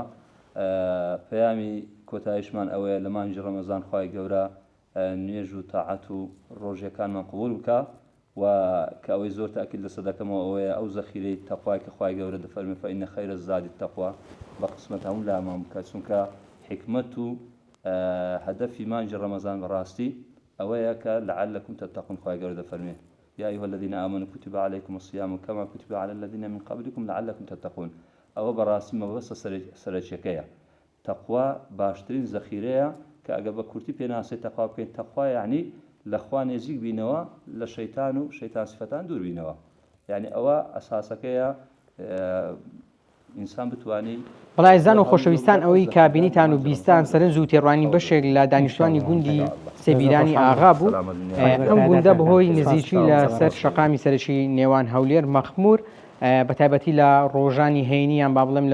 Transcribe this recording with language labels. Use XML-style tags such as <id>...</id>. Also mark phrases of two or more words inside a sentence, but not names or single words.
<ckb>پەیامی کۆتاییشمان ئەوەیە لە مانجی ڕەمەزان خوای گەورە نوێژ و تاعەت و ڕۆژیەکانمان قبول بکە و کە ئەوەی زۆر تاکید لەسەر دەکەمەوە ئەوەیە ئەو زەخیرەی تەقوای کە خوای گەورە دەفەرمێ</ckb> <ar>فەئینە خەیرە الزادی التەقوا</ar> <ckb>بە قسمەت هەموو لامان بکات چونکە حکمت و هەدەفی مانجی ڕەمەزان بەڕاستی ئەوەیە کە</ckb> <ar>لعلكم تتقون</ar> <ckb>خوای گەورە دەفەرمێ</ckb> <ar>يا أيها الذين آمنوا كتب عليكم الصيام كما كتب على الذين من قبلكم لعلكم تتقون</ar> <ckb>أو براسي مبسط سرچەکەیە تەقوا باشترین زەخیرەیە کە ئەگە بە کورتی پێناسی تەقوا بکەین تەقوا یعنی لەخوا نێزیک بینەوە لە شەیتان و شەیتان سفەتان دوور بینەوە یعنی ئەوە ئەساسەکەیە ئینسان بتوانی بەڵایزان و خۆشەویستان ئەوەی کابینیتان و بیستان سەرنج و تێڕوانی بەشێک لە دانیشتوانی گوندی سێبیرانی ئاغا بوو ئەم گوندە بەهۆی نزیکی لەسەر شەقامی سەرشی نێوان هەولێر مەخمور بە تایبەتی لە ڕۆژانی هەینیان با بڵێم لە</ckb>